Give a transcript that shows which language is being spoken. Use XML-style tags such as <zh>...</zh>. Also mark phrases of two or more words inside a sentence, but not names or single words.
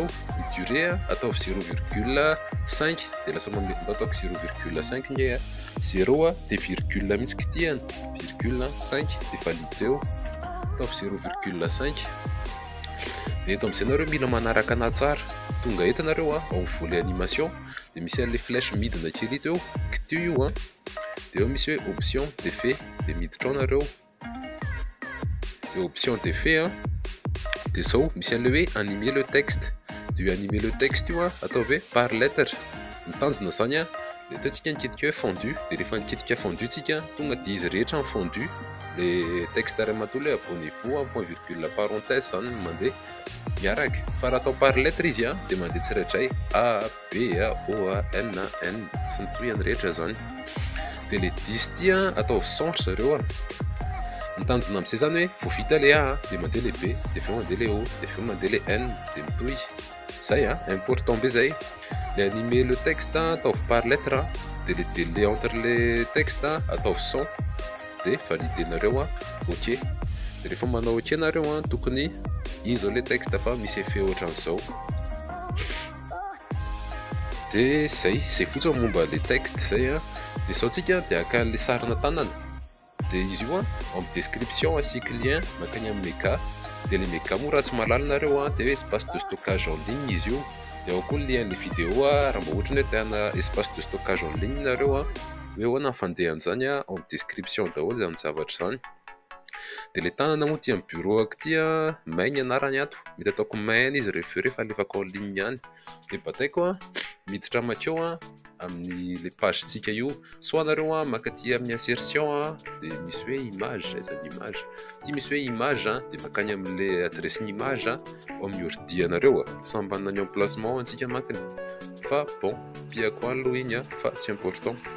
<mg>ny durée ataovy 0,5 de lasa ataoko 0,5 nye 0 de virgule mihitsy kitiany virgule 5 de valide eo ataovy 0,5 de eto amizay nareo mila manaraka ana tsara tonga etanareo ao</mg> <fr>volet animation</fr> <mg>de misy an'le flèche midina kely ito eo kitio io de eo misy hoe</mg> <fr>option d'effet</fr> <mg>de miditra ao nareo de</mg> <fr>option d'effet</fr> <mg>de zao misy an'le hoe</mg> <fr>animer le texte</fr> <mg>de</mg> <fr>animer le texte</fr> <mg>io ataovy</mg> <fr>par lettre</fr> <mg>mitanjona zany de ataotsika nikitika hoe fondu de rehefa nikitika fondu tsika tonga de izy rehetra ny fondu</mg> <fr>le texte</fr> <mg>ray manontolo hoe</mg> <fr>abonnez-vous point virgule parenthèse</fr> <mg>zany mandeha miaraka fa raha atao</mg> <fr>par lettre</fr> <mg>izy de mandeha tsirairay A B O N N sy ny toyany rehetra zany de le 10 ty ataovy centre zareo mitanjona am'izay zany hoe vao vita le A de mandeha le B de feo mandeha le O de feo mandeha le N de mitohy zay important be zay le</mg> <fr>animer le texte</fr> <mg>ataovy</mg> <fr>par lettre</fr> <mg>de</mg> <fr>le délai entre les textes</fr> <mg>ataovy 100 de validenareo ok de rehefa manao ok nareo tokony izao le texte fa misy effet ohatran'izao de zay fotsiny momba</mg> <fr>le texte</fr> <mg>zay de sao tsika de aka an'le sarina tanana de izy io amin'ny description asika lien makany amin'ny méga de le méga moa raha tsy mahalala nareo de hoe</mg> <fr>espace de stockage en ligne</fr> <mg>izy io de ao koa lien le vidéo raha mba ohatra hoe tiana</mg> <fr>espace de stockage en ligne</fr> <mg>nareo hoe ahoana fandehan'izany</mg> <fr>en description</fr> <mg>daholo zany zavatra zany de le tanana moa ty amin'ny bureau ako ty maigny anarany ato mety ataoko main izy rehefa alefako</mg> <fr>en ligne</fr> <mg>ihany de bataiko miditra makeo amin'ny le page tsika io soit nareo makaty amin'ny insertion de misy hoe image zany image ty misy hoe image de makany amin'le adresse ny image ao amin'ny ordi anareo samby manana ny emplacement antsika makiny fa bon piako aloha igny fa tsy important</mg>